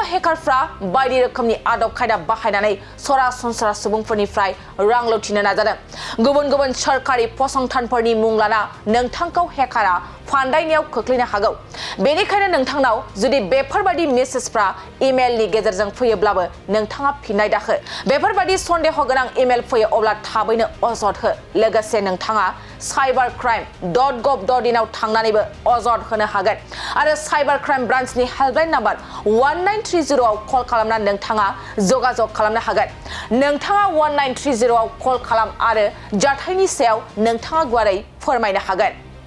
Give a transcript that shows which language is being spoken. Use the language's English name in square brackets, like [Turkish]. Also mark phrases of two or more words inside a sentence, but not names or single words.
[Bodo] हेकारफ्रा बायदि रोखोमनि आदब खायदा बाहायनानै सरासनस्रा सुबुंफोरनिफ्राय रां लुथिनो नाजादों गुबुन सोरखारि फसंथानफोरनि मुं लाना नोंथांखौ हेकारा फान्दायनायाव खोख्लैनो हागौ बेनिखायनो नोंथांनाव जुदि बेफोरबायदि मेसेजफ्रा इमेलनि गेजेरजों फैयोब्लाबो नोंथाङा फिननाय दाहो बेफोरबायदि सन्देह गोनां इमेल फैयो अब्ला थाबैनो अजद हो लोगोसे नोंथाङा cybercrime.gov.in आव थांनानैबो अजद होनो हागोन आरो [English] cyber crime [Bodo] ब्रान्चनि हेल्पलाइन नाम्बार 1930 आव कल खालामना नोंथाङा जगाजग खालामनो हागोन नोंथाङा 1930 आव कल खालाम आरो जाथायनि सायाव नोंथाङा गुवारै फोरमायनो हागोन